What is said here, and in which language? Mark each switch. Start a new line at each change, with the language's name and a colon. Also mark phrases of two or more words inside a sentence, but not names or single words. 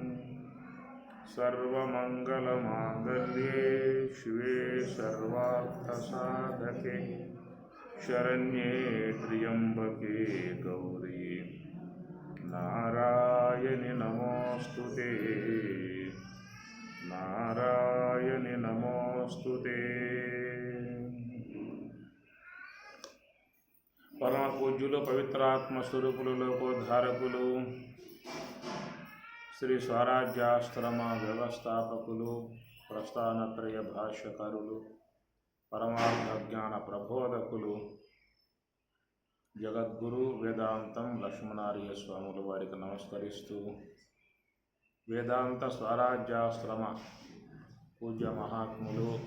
Sanskrit: सर्वमंगलमांगल्ये शिवे सर्वार्थसाधके शरण्ये त्र्यंबके गौरी नारायणि नमोस्तुते नारायणि नमोस्तुते।
Telugu: परम पूज्युలు పవిత్రాత్మ స్వరూపులు లోకోద్ధారకులు శ్రీ స్వరాజ్యాశ్రమ వ్యవస్థాపకులు ప్రస్థానత్రయ భాష్యకారులు పరమార్థ జ్ఞాన ప్రబోధకులు జగద్గురు వేదాంతం లక్ష్మణార్య స్వాముల వారికి నమస్కరిస్తూ వేదాంత స్వరాజ్యాశ్రమ పూజ్య మహాత్ములు